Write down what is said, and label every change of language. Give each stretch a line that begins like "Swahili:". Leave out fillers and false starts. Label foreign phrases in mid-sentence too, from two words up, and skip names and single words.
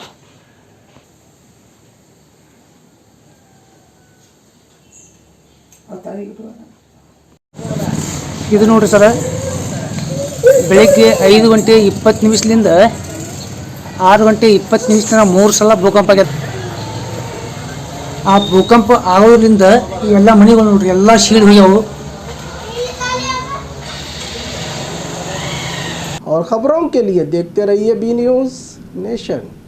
Kannada: ಇದು ನೋಡ್ರಿ ಸರ್, ಬೆಳಗ್ಗೆ 5:20 6:20 ತನಕ 3 ಸಲ ಭೂಕಂಪ ಆಗ್ಯದ. ಆ ಭೂಕಂಪ ಆಗೋದ್ರಿಂದ ಎಲ್ಲ ಮನೆಗಳು ನೋಡ್ರಿ ಎಲ್ಲ ಶೀಳ್ ಹೋಗ್ಯಾವು.
Hindi: और खबरों के लिए देखते रहिए बी न्यूज़ नेशन।